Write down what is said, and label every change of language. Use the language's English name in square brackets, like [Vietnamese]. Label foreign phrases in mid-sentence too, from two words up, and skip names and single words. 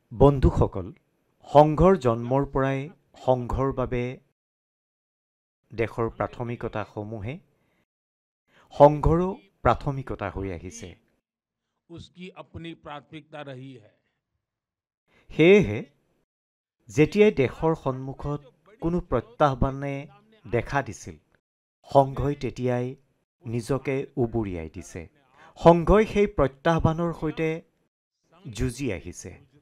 [Assamese] বন্ধুসকল, সংঘৰ জন্মৰ পৰাই সংঘৰ বাবে দেশৰ প্ৰাথমিকতাসমূহে সংঘৰো প্ৰাথমিকতা হৈ আহিছে। [Hindi] उसकी अपनी प्राथमिकता रही है। [Assamese] সেয়েহে যেতিয়াই দেশৰ সন্মুখত কোনো প্ৰত্যাহ্বানে দেখা দিছিল, সংঘই তেতিয়াই নিজকে উবুৰিয়াই দিছে। সংঘই সেই প্ৰত্যাহ্বানৰ সৈতে যুঁজি আহিছে।